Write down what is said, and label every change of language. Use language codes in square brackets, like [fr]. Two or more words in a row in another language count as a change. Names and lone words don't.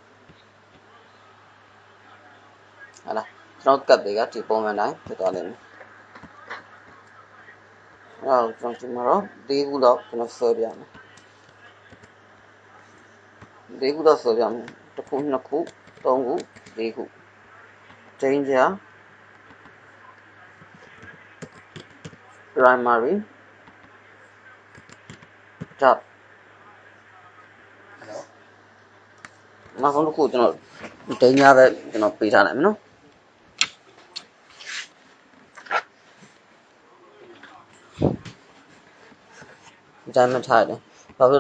[my] ဟာလားကျွန်တော် cap တွေကဒီပုံမှန်တိုင်းဖြစ်သွားလိမ့်မယ်အဲ့တော့ကျွန်တော်ဒီခုတော့ကျွန်တော်ဆွဲပြမယ်ဒီခုတော့ဆွဲပြမယ်တစ်ခုနှစ်ခုသုံးခုလေးခု danger [en] primary tab [my] နောက်ဆုံးတစ်ခုကျွန်တော် danger ပဲကျွန်တော်ပေးထားလိုက်မယ်နော်ဒီတိုင်းမထားတယ်ဘာလို့လဲ